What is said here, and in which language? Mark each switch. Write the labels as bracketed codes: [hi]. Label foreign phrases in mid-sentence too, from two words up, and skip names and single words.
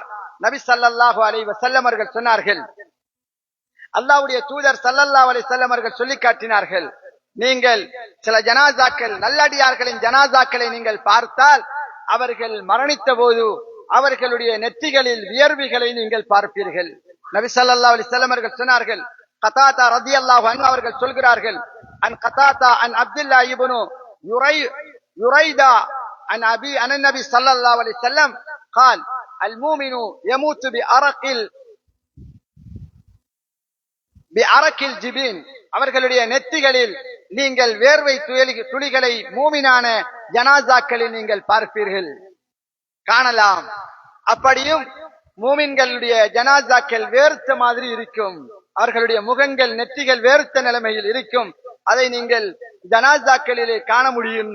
[ta] நபி [ar] صلى الله عليه وسلم [ta] அவர்கள் சொன்னார்கள், அல்லாஹ்வுடைய தூதர் [ar] صلى الله عليه وسلم [ta] அவர்கள் சொல்லி காட்டினார்கள், நீங்கள் சில ஜனாசாக்கள், நல்லடியார்களின் ஜனாசாக்களை நீங்கள் பார்த்தால் அவர்கள் மரணித்த போது அவர்களுடைய நெற்றிகளில் வியர்வைகளை நீங்கள் பார்ப்பீர்கள். [ar] نبي صلى الله عليه وسلم [ta] அவர்கள் சொன்னார்கள், [ar] قتادة رضي الله عنه [ta] அவர்கள் சொல்கிறார்கள், [ar] عن قتادة عن عبد الله بن يريدة عن أبي عن النبي صلى الله عليه وسلم قال المؤمن يموت بعرق الجبين, [ta] அவர்களுடைய நெற்றிகளில் நீங்கள் வேர்வை துளிகளை மூமினான ஜனாசாக்களில் நீங்கள் பார்ப்பீர்கள், காணலாம். அப்படியும் மூமின்களுடைய ஜனாசாக்கள் வேர்த்த மாதிரி இருக்கும், அவர்களுடைய முகங்கள் நெற்றிகள் வேர்த்த நிலைமையில் இருக்கும், அதை நீங்கள் ஜனாசாக்களிலே காண முடியும்.